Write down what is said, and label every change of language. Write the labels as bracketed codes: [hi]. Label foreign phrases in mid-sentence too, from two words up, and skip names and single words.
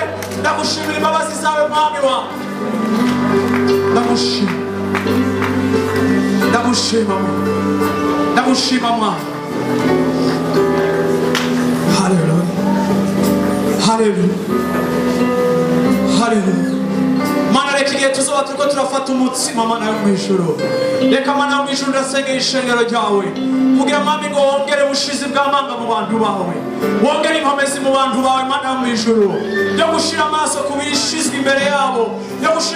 [rn] Ndagushimira imbabazi zawe Mwami wa, ndagushima Mwami. Haleluya, haleluya, haleluya. Mana, reka igihe tuzoba turiko turafata umutsima Mana yo mu ijuru, reka Mana yo mu ijuru ndasengera ishengero ryawe kugira Mwami ngo wongere ubushizi bw'amanga mu bantu bawe, wongere inkomezi mu bantu bawe Mana yo mu ijuru, yo gushira amaso ku bishizwe imbere yabo, yo gushira